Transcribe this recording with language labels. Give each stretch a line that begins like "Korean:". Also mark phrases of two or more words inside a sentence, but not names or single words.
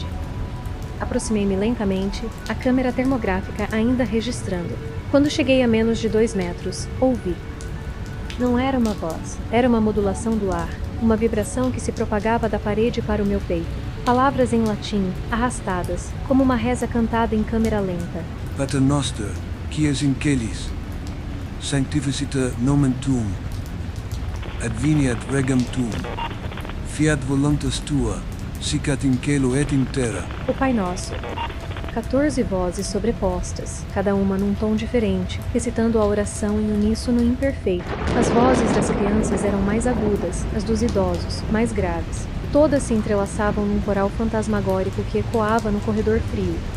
Portuguese: Aproximei-me lentamente, a câmera termográfica ainda registrando. Quando cheguei a menos de 2 metros, ouvi. Não era uma voz, era uma modulação do ar, uma vibração que se propagava da parede para o meu peito. Palavras em latim, arrastadas, como uma reza cantada em câmera lenta.
Latin: Pater noster, qui es in celis, sanctificita nomen tuum, adveniat regum tuum, fiat voluntas tua, sicat in cielo et in terra.
Portuguese: O Pai Nosso. 14 vozes sobrepostas, cada uma num tom diferente, recitando a oração em uníssono imperfeito. As vozes das crianças eram mais agudas, as dos idosos, mais graves. Todas se entrelaçavam num coral fantasmagórico que ecoava no corredor frio.